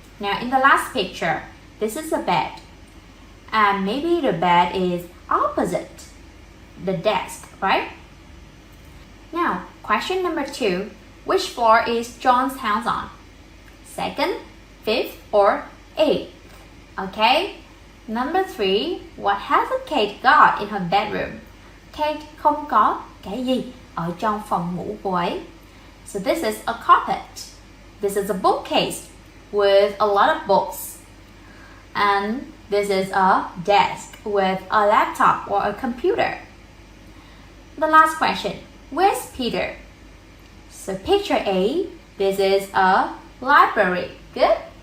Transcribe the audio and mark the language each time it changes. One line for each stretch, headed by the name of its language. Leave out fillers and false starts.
English: Now in the last picture, this is a bed. And maybe the bed is opposite the desk, right? Now, question number 2. Which floor is John's house on? 2nd, 5th, or 8th? Okay. Number 3. What has Kate got in her bedroom?
Vietnamese: Kate không có cái gì ở trong phòng ngủ cô ấy.
English: So this is a carpet. This is a bookcase with a lot of books. And this is a desk with a laptop or a computer. The last question. Where's Peter? So picture A, this is a library. Good.